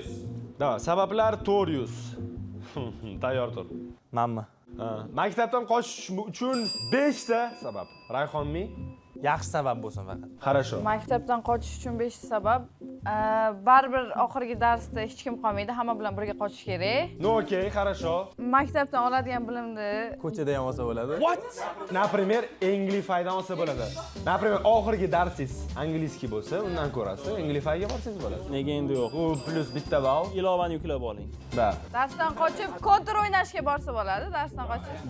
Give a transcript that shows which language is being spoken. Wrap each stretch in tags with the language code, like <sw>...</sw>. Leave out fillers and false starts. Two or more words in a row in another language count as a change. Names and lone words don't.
<uz>Da, sabablar 400. Tayyor tur. Menmi? Maktabdan qochish uchun 5 ta sabab. Rayhonmi? Yaxshi sabab bo'lsin faqat.</uz> <ru>Хорошо.</ru> <uz>Maktabdan qochish uchun 5 sabab. Baribir oxirgi darsda hech kim qolmaydi, hamma bilan birga qochish kerak.</uz> <ru>Ну, окей, хорошо.</ru> <uz>Maktabdan oladigan bilimni Ko'chada ham olsa bo'ladi. What? Например, Englifydan olsa bo'ladi. Например, oxirgi darsingiz angliskiy bo'lsa, undan ko'rasiz, Englifyga borsangiz bo'ladi. Nega endi yo'q? U plus bitta ball. Ilovani yuklab oling. Da. darsdan qochib kontur o'ynashga borsa bo'ladi, darsdan qochib.</uz>